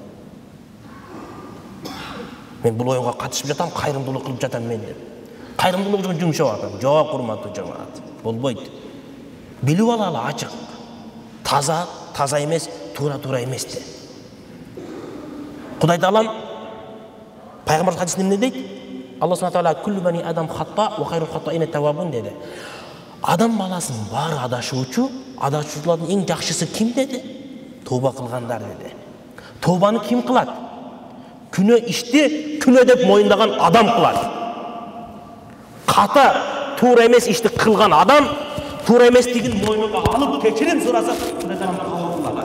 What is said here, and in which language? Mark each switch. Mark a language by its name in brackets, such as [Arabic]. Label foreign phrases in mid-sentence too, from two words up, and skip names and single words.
[Kyrgyz] Мен бул оюнга катышып жатам, кайрымдуулук кылып жатам мен деп. Кайрымдуулук үчүн жумшап атам. Жок, урматтуу жамаат. Болбойт. Билип алалы ачык. Таза, таза эмес, туура эмес де. Кудай Таалам пайгамбар хадисинде эмне дейт? [Arabic] الله سبحانه تعالى كل بني آدم خطاء وخير الخطائين التوابون деди. [Kyrgyz] Адам баласынын баары адашуучу, адашуучулардын эң жакшысы ким деди? Тооба кылгандар деди. Тообаны ким кылат? Күнөө ишти күнөө деп моюндаган адам кылат. Ката туура эмес ишти кылган адам туура эместигин моюнуна алып кечирим сураса, Кудай Таалам кабыл кылат.